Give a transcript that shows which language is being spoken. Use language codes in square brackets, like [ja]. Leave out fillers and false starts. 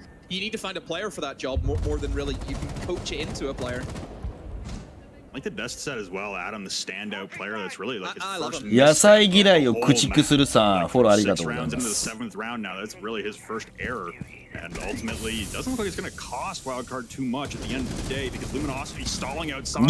[en] You need to find a player for that job more than really you can coach it into a player. Like the best set as well, Adam, the standout player that's really like his first. [ja] 野菜嫌いを駆逐するさん、フォローありがとうございま [en] into the [ja] す。 [en] 7th round now, that's really his first error. And ultimately, it doesn't look like it's going to cost Wildcard too much at the end of the day because Luminosity stalling outside.